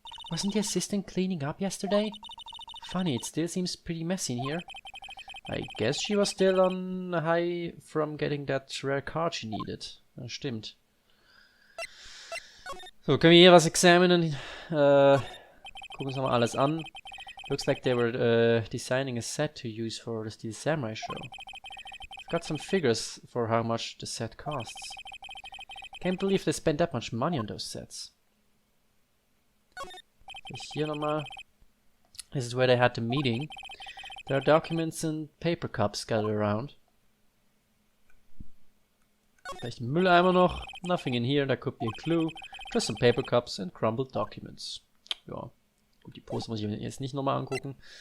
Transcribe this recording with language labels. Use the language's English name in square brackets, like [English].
[English] Wasn't the assistant cleaning up yesterday? Funny, it still seems pretty messy in here. I guess she was still on high from getting that rare card she needed. [German] Ja, stimmt. So, können wir hier was examinen? Gucken uns nochmal alles an. [English] Looks like they were designing a set to use for the Steel Samurai show. I've got some figures for how much the set costs. Can't believe they spent that much money on those sets. [German] Hier nochmal. [English] This is where they had the meeting. There are documents and paper cups scattered around. [German] Vielleicht ein Mülleimer noch. [English] Nothing in here, that could be a clue. Just some paper cups and crumbled documents. [German] Ja. Gut, die Poster muss ich mir jetzt nicht nochmal angucken.